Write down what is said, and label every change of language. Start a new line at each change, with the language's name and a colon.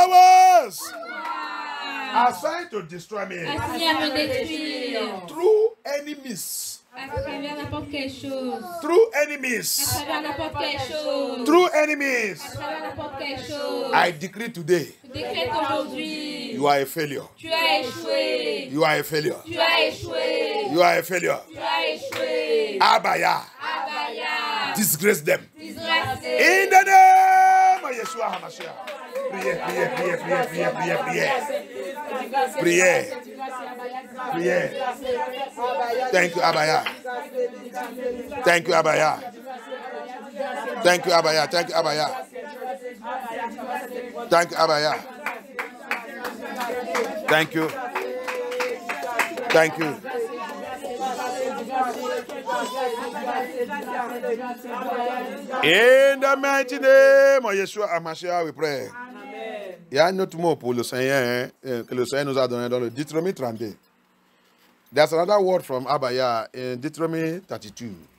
English: Powers assigned to destroy me.
French: Assigné à me détruire.
English: Through enemies.
French: À travers n'importe quelle chose.
English: Through
French: À
English: enemies.
French: travers n'importe quelle chose.
English: Through enemies.
French: À travers n'importe quelle chose.
English: I decree today.
French: Je décrète aujourd'hui.
English: You are a failure.
French: Tu as échoué.
English: You are a failure.
French: Tu as échoué.
English: You are a failure.
French: Tu as échoué. Abaya. Abaya.
English: Disgrace them.
French: Disgracé.
English: In the name of Yeshua HaMashiach.
French: Priez, priez, priez, priez, priez, priez, priez. Priez. Priez.
English: Thank you, Abaya. Thank you, Abaya. Thank you, Abaya. Thank you, Abaya. Thank you, Abaya. Thank you. Thank you. In the mighty name of Yeshua HaMashiach, we pray.
French: Il y a un autre mot pour le Seigneur que le Seigneur nous a donné dans le Deutéronome 32.
English: There's another word from Abaya in Deuteronomy 32.